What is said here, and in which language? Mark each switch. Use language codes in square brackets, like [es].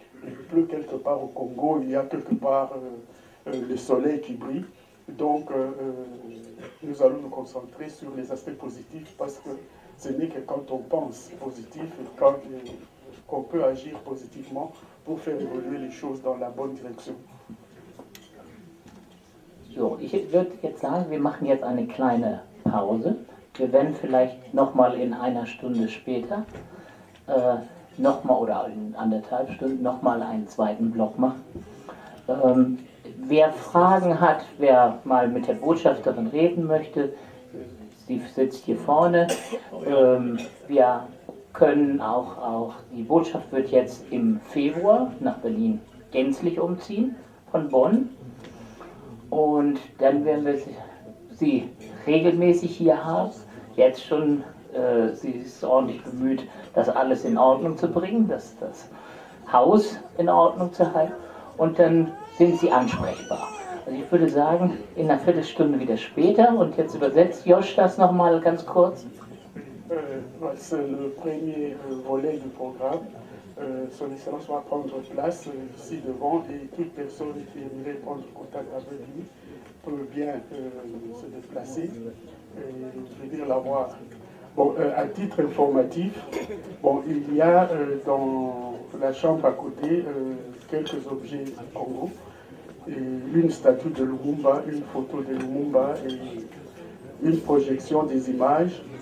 [fr] Il pleut quelque part au Congo, il y a quelque part le soleil qui brille. Donc, nous allons nous concentrer sur les aspects positifs parce que ce n'est que quand on pense positif et qu'on peut agir positivement pour faire évoluer les choses dans la bonne direction. [de] So, ich würde jetzt sagen, wir machen jetzt eine kleine Pause. Wir werden vielleicht nochmal in einer Stunde später, nochmal oder in 1,5 Stunden nochmal einen zweiten Block machen. Wer Fragen hat, wer mal mit der Botschafterin reden möchte, sie sitzt hier vorne. Wir können auch, die Botschaft wird jetzt im Februar nach Berlin gänzlich umziehen, von Bonn. Und dann werden wir sie regelmäßig hier haben. Jetzt schon, sie ist ordentlich bemüht, das alles in Ordnung zu bringen, das Haus in Ordnung zu halten. Und dann sind sie ansprechbar. Also ich würde sagen, in einer Viertelstunde wieder später. Und jetzt übersetzt Josh das nochmal ganz kurz. [fr] C'est le premier volet du programme. Son Excellence va prendre place ici devant et toute personne qui aimerait prendre contact avec lui peut bien se déplacer et venir la voir. Bon, à titre informatif, bon, il y a dans la chambre à côté quelques objets du Congo, et une statue de Lumumba, une photo de Lumumba et une projection des images.